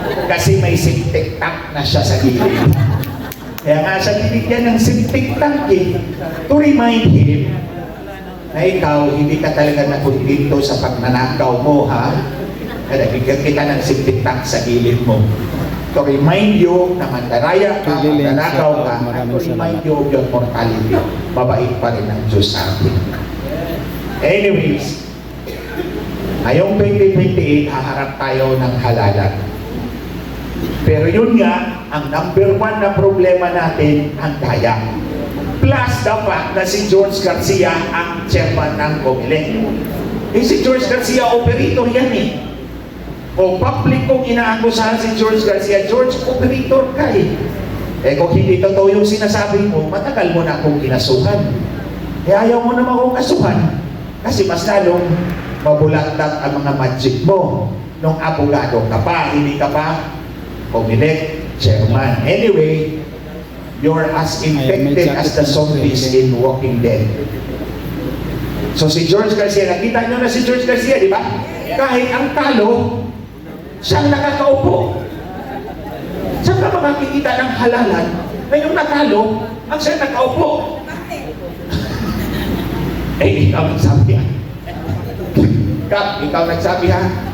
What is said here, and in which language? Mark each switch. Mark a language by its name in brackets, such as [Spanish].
[Filipino] Kasi may septic tank na siya sa gilid. Kaya nga siya binigyan ng septic tank [English] to remind him [Filipino] na ikaw, hindi ka talaga nakuntento sa pagnanakaw mo, ha? Kaya bigyan kita ng septic tank sa gilid mo. [English] To remind you [Filipino] na mandaraya ka, magnanakaw ka, [English] and to remind you of your mortality. [Filipino] Mabait pa rin ang Diyos sa atin. Anyways, ngayong 2028, haharap tayo ng halalan. Pero yun nga, ang number one na problema natin, ang daya. [English] Plus the fact [Filipino] na si George Garcia ang chairman ng COMELEC. Eh si George Garcia, operator yan eh. O public kong inaakusahan si George Garcia, George, operator ka eh. Eh kung hindi totoo yung sinasabi mo, matagal mo na akong kinasuhan. Eh ayaw mo naman akong kasuhan. Kasi mas lalong mabulagdag ang mga magic mo. Nung abogado ka pa, hindi ka pa COMELEC chairman. [English] Anyway, you're as infected as the zombies in Walking Dead. [Filipino] So si George Garcia, nakita nyo na si George Garcia, di ba? Kahit ang talo, siyang nakakaupo. Saan ka makikita ng halalan na yung natalo, ang siyang nakaupo? Eh, ikaw nagsabi ha. Kap, ikaw nagsabi ha.